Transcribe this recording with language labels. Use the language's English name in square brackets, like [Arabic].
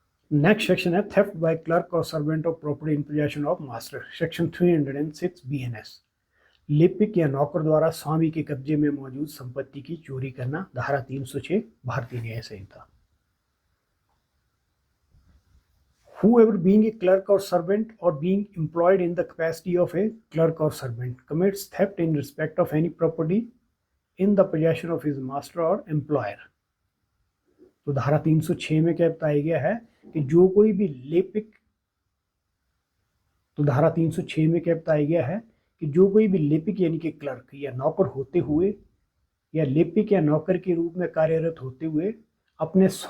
[English] Next section है theft by clerk और servant of property in possession of master, section 306 BNS। [Hindi] लिपिक या नौकर द्वारा स्वामी के कब्जे में मौजूद संपत्ति की चोरी करना, धारा 306 भारतीय न्याय संहिता। [English] Whoever being a clerk or servant or being employed in the capacity of a clerk or servant commits theft in respect of any property in the possession of his master or employer। [Hindi] तो धारा 306 में क्या बताया गया है कि जो कोई भी लिपिक, तो धारा 306 में क्या बताया गया है कि जो कोई भी लिपिक यानी कि क्लर्क या नौकर होते हुए या लिपिक या नौकर के रूप में कार्यरत होते हुए अपने